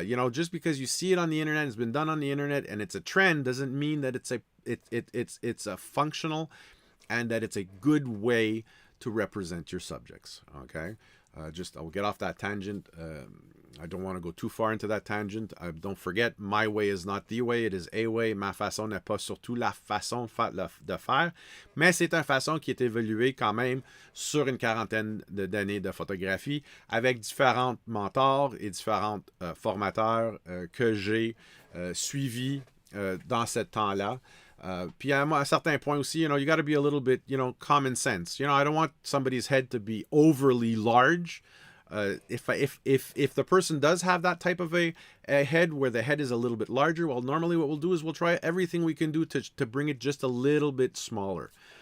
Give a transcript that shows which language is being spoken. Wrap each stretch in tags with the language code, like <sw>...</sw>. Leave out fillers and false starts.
<en>Just because you see it on the internet, it's been done on the internet, and it's a trend, doesn't mean that it's a functional and that it's a good way to represent your subjects. Okay, I'll get off that tangent. I don't want to go too far into that tangent. Don't forget, my way is not the way, it is a way.</en> <fr>Ma façon n'est pas surtout la façon de faire, mais c'est une façon qui est évoluée quand même sur une quarantaine d'années de photographie, avec différents mentors et différents formateurs que j'ai suivis dans ce temps-là. Puis à un certain point aussi,</fr> <en>you got to be a little bit, common sense. I don't want somebody's head to be overly large. If the person does have that type of a head where the head is a little bit larger, well, normally what we'll do is we'll try everything we can do to bring it just a little bit smaller.</en>